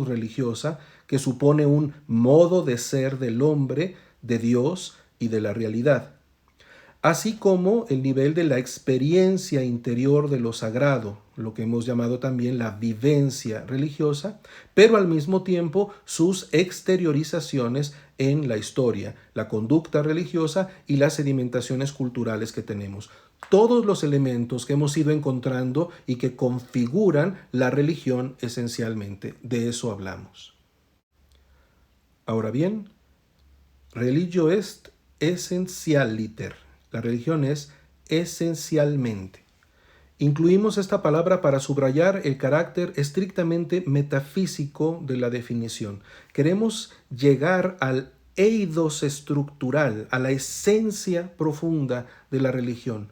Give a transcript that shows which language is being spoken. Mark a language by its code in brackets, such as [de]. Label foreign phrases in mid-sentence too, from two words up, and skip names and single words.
[es] religiosa, que supone un modo de ser del hombre, de Dios y de la realidad, así como el nivel de la experiencia interior de lo sagrado, lo que hemos llamado también la vivencia religiosa, pero al mismo tiempo sus exteriorizaciones en la historia, la conducta religiosa y las sedimentaciones culturales que tenemos. Todos los elementos que hemos ido encontrando y que configuran la religión esencialmente. De eso hablamos. Ahora bien, [la] religio est essentialiter. [es] La religión es esencialmente. Incluimos esta palabra para subrayar el carácter estrictamente metafísico de la definición. Queremos llegar al eidos estructural, a la esencia profunda de la religión.